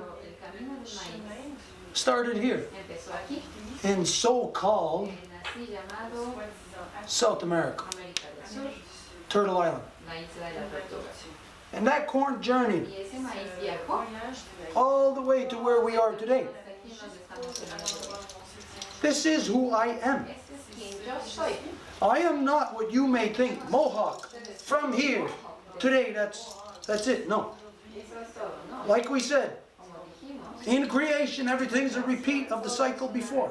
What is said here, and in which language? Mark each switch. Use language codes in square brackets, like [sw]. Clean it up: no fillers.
[es] el camino del maíz [en] started here [es] empezó aquí, [en] in so-called [es] en así llamado [en] South America, [es] América del Sur, [en] Turtle Island. [es] la isla de la tortuga. [en] And that corn journeyed [es] Y ese maíz viajó [en] all the way to where we are today. [es] hasta aquí donde estamos en el momento. [en] This is who I am. [es] Este es quien yo soy. [en] I am not what you may think, Mohawk, from here, today, that's it. [es] No. Eso es todo, ¿no? [en] Like we said, [es] Como dijimos, [en] in creation, everything's a repeat of the cycle before.